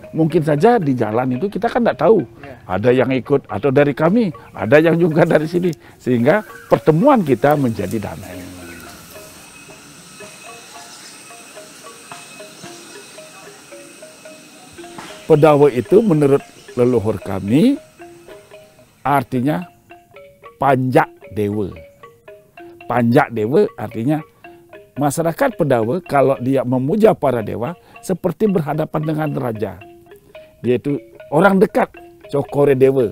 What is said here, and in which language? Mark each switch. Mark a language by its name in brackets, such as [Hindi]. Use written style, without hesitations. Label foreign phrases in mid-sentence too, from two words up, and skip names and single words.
[Indonesian] Mungkin saja di jalan itu kita kan tidak tahu, ada yang ikut atau dari kami, ada yang juga dari sini. Sehingga pertemuan kita menjadi damai. Pendawa itu menurut leluhur kami, artinya [Balinese] panjak dewa. Panjak dewa [Indonesian] artinya masyarakat Pendawa kalau dia memuja para dewa seperti berhadapan dengan raja. Dia itu orang dekat, cokore dewa.